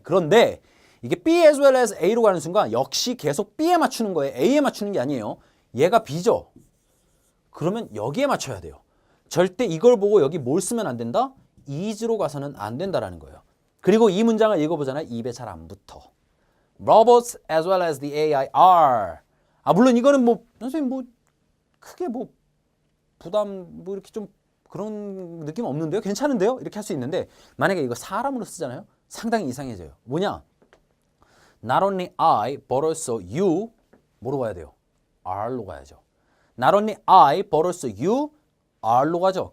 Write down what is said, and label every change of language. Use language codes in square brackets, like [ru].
[ko] 그런데 이게 B as well as A로 가는 순간 역시 계속 B에 맞추는 거예요. A에 맞추는 게 아니에요. 얘가 B죠. 그러면 여기에 맞춰야 돼요. 절대 이걸 보고 여기 뭘 쓰면 안 된다? is로 가서는 안 된다라는 거예요. 그리고 이 문장을 읽어보잖아요. 입에 잘 안 붙어. [en] Robots as well as the AI are. [ko] 물론 이거는 뭐 선생님 뭐 크게 뭐 부담 뭐 이렇게 좀 그런 느낌 없는데요? 괜찮은데요? 이렇게 할 수 있는데 만약에 이거 사람으로 쓰잖아요? 상당히 이상해져요. 뭐냐? [en] Not only I, but also you [ko] 뭐로 가야 돼요? R로 가야죠. [en] Not only I, but also you [ko] R로 가죠.